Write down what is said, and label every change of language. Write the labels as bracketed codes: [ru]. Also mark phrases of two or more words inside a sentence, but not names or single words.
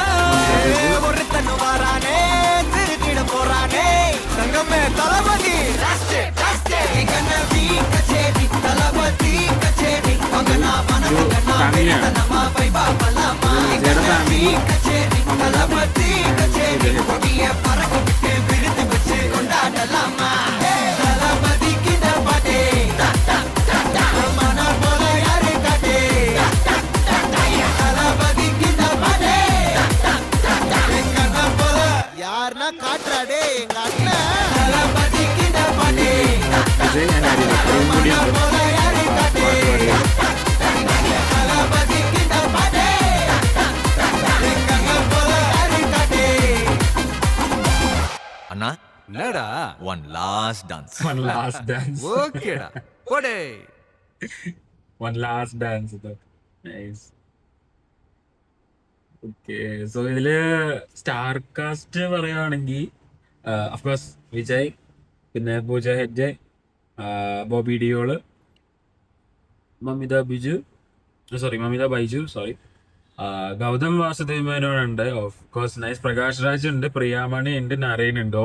[ta] ஒருத்தன் வாரானே திருத்திட போறானே தங்கமே தளபதி கச்சேரி தளபதி கச்சேரி அங்கனா மனசுங்கனா வெறித்தனமா பைபாபலாமா கச்சேரி தளபதி கச்சேரி கொடிய பறக்க விட்டு விருந்து வச்சு கொண்டாடலாமா தளபதி கிட்ட பாட்டே மன போல யாரு காட்டே தளபதி கிட்ட பாட்டே எங்க போல யாருன்னா காட்டுறாடே எங்க அண்ணன் தளபதி கிட்ட பாட்டே [ml] വിജയ് ആൻഡ് അനിരുദ്ധ് ഇത്രയും കൂടി [ta] அண்ணா என்னடா [en] one last dance One last dance. [ta] ஓகேடா போடே [en] One last dance. Nice. okay, so [ml] ഇതില് [en] star cast [ml] പറയുകയാണെങ്കിൽ [en] of course [ml] വിജയ്, പിന്നെ പൂജ ഹെഗ്ഡെ, ബോബി ഡിയോള്, മമിത ബൈജു, ഗൗതം വാസുദേവ് മേനോൻ ഉണ്ട്, [en] of course nice, [ml] പ്രകാശ് രാജ് ഉണ്ട്, പ്രിയാമണി ഉണ്ട്, നരയൻ ഉണ്ട്.